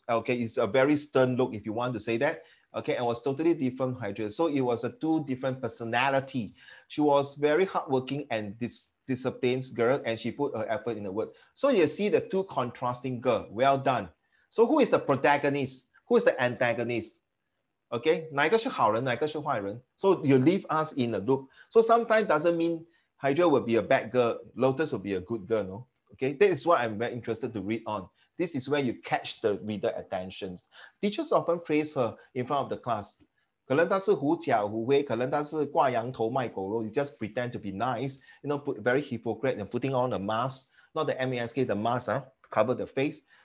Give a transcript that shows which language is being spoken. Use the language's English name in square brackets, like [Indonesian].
[English] Okay, it's a very stern look if you want to say that. Okay, and was totally different from Hydra. So it was a 2 different personality. She was very hardworking and disciplined girl, and she put her effort in the work. So you see the 2 contrasting girl. Well done. So who is the protagonist? Who is the antagonist? [Chinese] Okay, 哪一个是好人，哪一个是坏人? [English] So you leave us in a loop. So sometimes doesn't mean Hydra will be a bad girl, Lotus will be a good girl, no? Okay, that is what I'm very interested to read on. This is where you catch the reader attentions. Teachers often praise her in front of the class. [Chinese] 可能她是狐假虎威，可能她是挂羊头卖狗肉. [English] You just pretend to be nice, you know, very hypocrite and putting on a mask, not the mask, the mask, cover the face.